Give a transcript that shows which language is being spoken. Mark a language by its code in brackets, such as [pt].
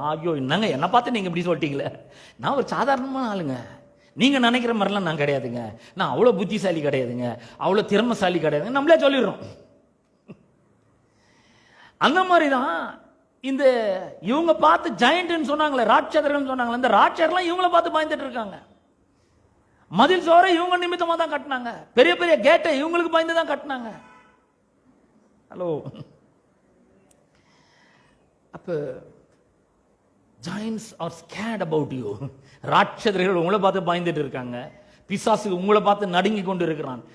[ta] ஐயோ என்னங்க என்ன பார்த்து நீங்க இப்படி சொல்லிட்டீங்களே, நான் ஒரு சாதாரணமான ஆளுங்க, நீங்க நினைக்கிற மாதிரிலாம் நான் கிடையாதுங்க, நான் அவ்வளோ புத்திசாலி கிடையாதுங்க, அவ்வளோ திறமைசாலி கிடையாதுங்க, நம்மளே சொல்லிடுறோம். அந்த மாதிரி தான் இந்த இவங்க பார்த்து ஜெயண்ட்னு சொன்னாங்களே, ராட்சதர்கள் சொன்னாங்களே, இந்த ராட்சதர்லாம் இவங்கள பார்த்து பயந்துட்டு இருக்காங்க. மதில் சோரை இவங்க நிமித்தமா தான் கட்டினாங்க, பெரிய பெரிய கேட்டை இவங்களுக்கு பயந்து தான் கட்டினாங்க. [en] Hello, அப்ப giants are scared about you. [ta] ராட்சதர்கள் உங்களை பார்த்து பயந்துட்டு இருக்காங்க, பிசாசு உங்களை பார்த்து நடுங்கி கொண்டு இருக்கிறான்.